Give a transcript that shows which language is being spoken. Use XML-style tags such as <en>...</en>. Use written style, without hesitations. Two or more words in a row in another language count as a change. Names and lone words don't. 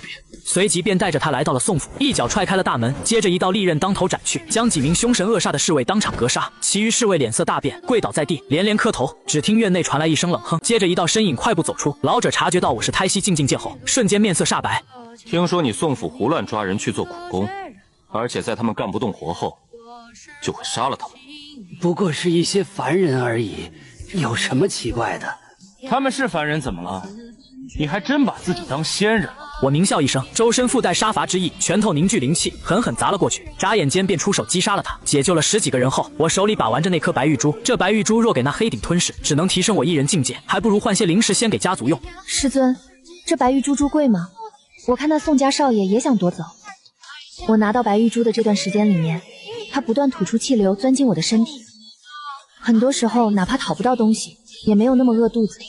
<zh>隨即便帶着他來到了宋府，一腳踹開了大門，接着一道利刃當頭斬去，將幾名凶神惡煞的侍衛當場格殺。其餘侍衛臉色大變，跪倒在地，連連磕頭。只聽院內傳來一聲冷哼，接着一道身影快步走出。老者察覺到我是胎息境境界後，瞬間面色煞白。聽說你宋府胡亂抓人去做苦工，而且在他們幹不動活後，就會殺了他們。不過是一些凡人而已，有什麼奇怪的？他們是凡人怎麼了？你還真把自己當仙人了。我獰笑一聲，周身附帶殺伐之意，拳頭凝聚靈氣，狠狠砸了過去，眨眼間便出手擊殺了他。解救了10幾個人後，我手裡把玩着那顆白玉珠，這白玉珠若給那黑頂吞噬，只能提升我一人境界，還不如換些靈石先給家族用。師尊，這白玉珠珠貴嗎？我看那宋家少爺也想奪走。我拿到白玉珠的這段時間裡面，他不斷吐出氣流鑽進我的身體，很多時候哪怕討不到東西，也沒有那麼餓肚子。</zh>